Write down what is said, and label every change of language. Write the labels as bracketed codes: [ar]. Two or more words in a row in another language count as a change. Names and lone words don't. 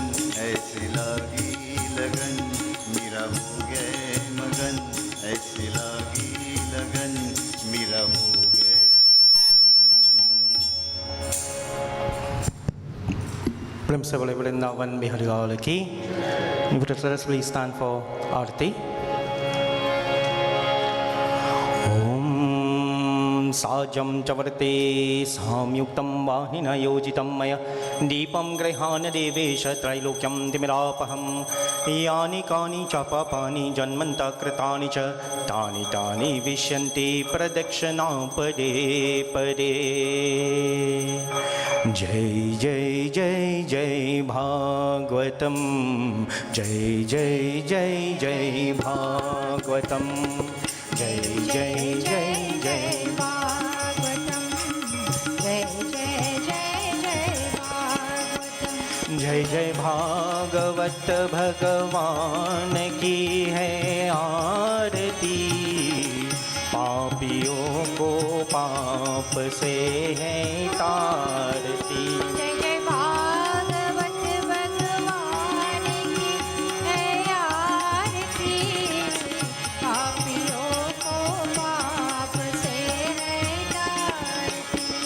[hi] ऐसी लागी लगन, मेरा हो गए मगन। ऐसी लागी लगन, मेरा हो गए। प्रेम से बोले वृंदावन बिहारी गौर की। [en] Let please stand for Aarti. [sa] Om साजं च वर्ते साम्युक्तं वाहिनयोजितं मया दीपं गृहाण देवेश त्रैलोक्यं तिमिरापहं यानि कानि च पापानि जन्मन्तः कृतानि च तानि तानि विश्यन्ति प्रदक्षिणां पदे पदे। जय जय जय जय भागवतं जय जय जय जय भागवतं जय जय जय जय भागवतम जय जय जय जय भागवतम। [hi] जय जय भागवत भगवान की है आरती पापियों को पाप से है तारती। जय जय भागवत भगवान की है आरती पापियों को पाप से है तारती।